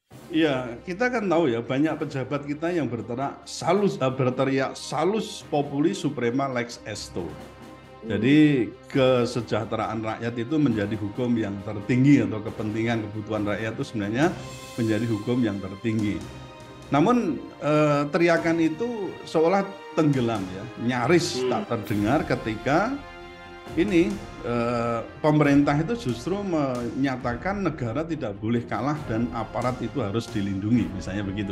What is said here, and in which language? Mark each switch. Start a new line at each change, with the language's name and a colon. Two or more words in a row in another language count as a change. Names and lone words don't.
Indonesian: Iya, kita kan tahu ya banyak pejabat kita yang berteriak
Latin: salus populi suprema lex esto. Hmm,
Indonesian: Jadi kesejahteraan rakyat itu menjadi hukum yang tertinggi atau kepentingan kebutuhan rakyat itu sebenarnya menjadi hukum yang tertinggi. Namun teriakan itu seolah tenggelam ya, nyaris hmm, tak terdengar ketika ini pemerintah itu justru menyatakan negara tidak boleh kalah dan aparat itu harus dilindungi, misalnya begitu.